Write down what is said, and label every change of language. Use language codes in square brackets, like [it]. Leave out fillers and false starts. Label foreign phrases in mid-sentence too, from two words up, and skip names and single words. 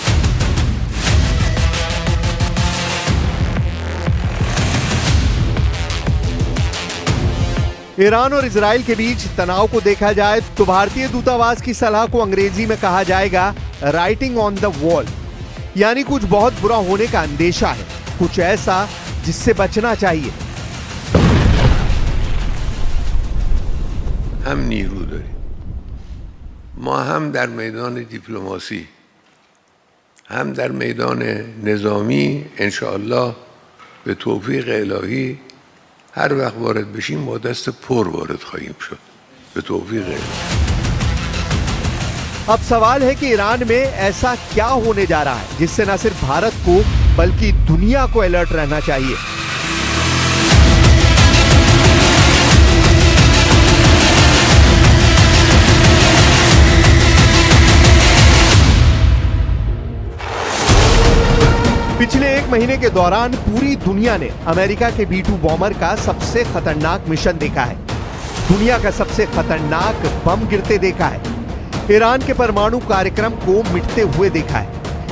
[hi] ईरान और इजराइल के बीच तनाव को देखा जाए तो भारतीय दूतावास की सलाह को अंग्रेजी में कहा जाएगा [en] writing on the wall, [hi] यानी कुछ बहुत बुरा होने का अंदेशा है, कुछ ऐसा जिससे बचना चाहिए। [fa] हम نیرو داریم. ما هم در میدان دیپلماسی هم در میدان نظامی انشاءالله به توفیق الهی هر وقت وارد بشیم با دست پر وارد خواهیم شد به توفیق الهی. [hi] अब सवाल है कि ईरान में ऐसा क्या होने जा रहा है जिससे न सिर्फ भारत को बल्कि दुनिया को अलर्ट रहना चाहिए। पिछले 1 महीने के दौरान पूरी दुनिया ने अमेरिका के B-2 बॉम्बर का सबसे खतरनाक मिशन देखा है, दुनिया का सबसे खतरनाक बम गिरते देखा है, ईरान के परमाणु कार्यक्रम को मिटते हुए देखा है।